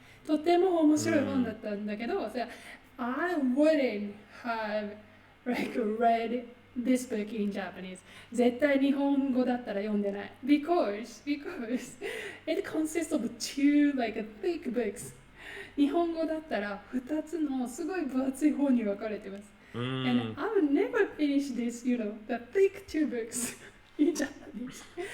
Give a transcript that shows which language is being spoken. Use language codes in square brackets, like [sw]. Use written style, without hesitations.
[ja] とても面白い本だったんだけど、 [en] I wouldn't have read this book in Japanese. [ja] 絶対日本語だったら読んでない。 [en] Because it consists of two thick books. [ja] 日本語だったら2つのすごい分厚い本に分かれてます。 [en] And I would never finish this, the thick two books in Japanese.